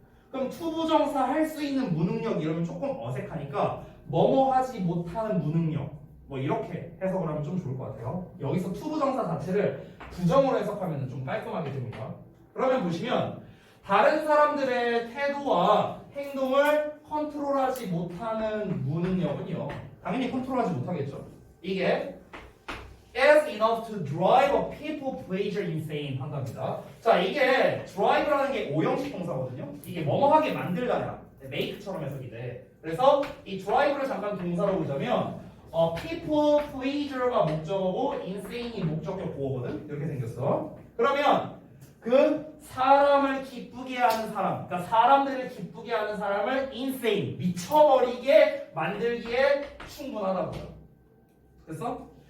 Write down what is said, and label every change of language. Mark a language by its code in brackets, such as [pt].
[ko] 그럼 투부정사 할 수 있는 무능력 이러면 조금 어색하니까 뭐뭐 하지 못하는 무능력, 뭐 이렇게 해석을 하면 좀 좋을 것 같아요. 여기서 투부정사 자체를 부정으로 해석하면 좀 깔끔하게 됩니다. 그러면 보시면 다른 사람들의 태도와 행동을 컨트롤하지 못하는 무능력은요, 당연히 컨트롤하지 못하겠죠. 이게 [en] is enough to drive a people pleaser insane [ko] 한답니다. 자, 이게 drive라는 게 오형식 동사거든요. 이게 뭐뭐하게 만들다야. make처럼 해석이 돼. 그래서 이 drive를 잠깐 동사로 보자면 people pleaser가 목적어고 insane이 목적격 보어거든. 이렇게 생겼어. 그러면 그 사람을 기쁘게 하는 사람, 그러니까 사람들을 기쁘게 하는 사람을 insane, 미쳐버리게 만들기에 충분하다고요. 됐어?